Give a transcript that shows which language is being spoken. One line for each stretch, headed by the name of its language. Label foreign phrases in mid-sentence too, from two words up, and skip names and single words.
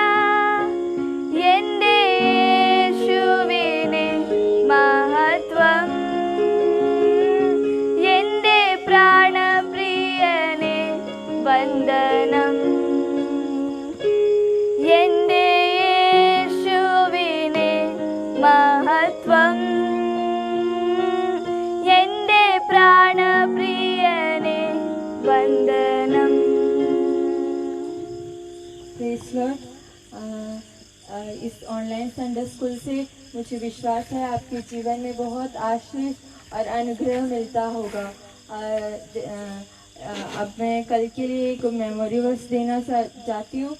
Malayalam: എന്റെ യേശുവിനെ മഹത്വം, എന്റെ പ്രാണപ്രിയനെ വന്ദനം, എന്റെ യേശുവിനെ മഹത്വം, എന്റെ പ്രാണപ്രിയനെ വന്ദനം.
English: Praise Lord.
Hindi: इस
English: online Sunday school
Hindi: से मुझे विश्वास है आपके जीवन में बहुत आशीष और अनुग्रह मिलता होगा। अब मैं कल के लिए एक
English: memory verse
Hindi: देना चाहती हूँ।